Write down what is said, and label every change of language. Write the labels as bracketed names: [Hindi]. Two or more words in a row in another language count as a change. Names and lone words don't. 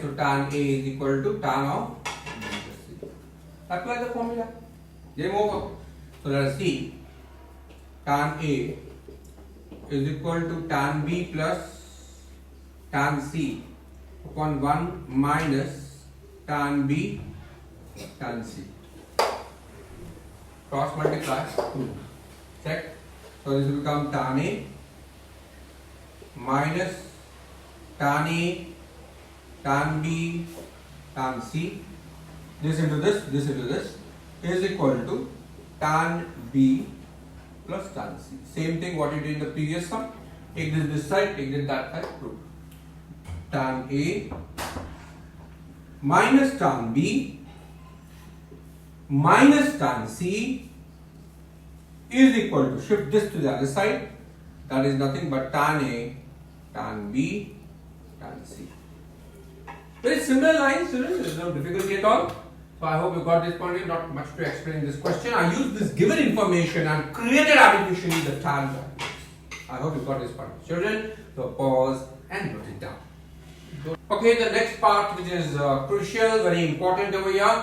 [English] So tan A is equal to tan of B plus C. Apply the formula. Game over. So let us see. Tan A is equal to tan B plus tan C upon 1 minus tan B tan C. Cross multiply 2. Check. So this will become tan A minus tan A tan B tan C. This into this is equal to tan B plus tan C. Same thing what you did in the previous sum. Take this side, take that side, prove. Tan A minus tan B minus tan C is equal to, shift this to the other side, that is nothing but tan A, tan B, tan C. Very similar lines, there is no difficulty at all. So I hope you got this point. Not much to explain this question. I used this given information and created artificially the tan values. I hope you got this point. Children, so pause and note it down. Okay, the next part, which is crucial, very important over here.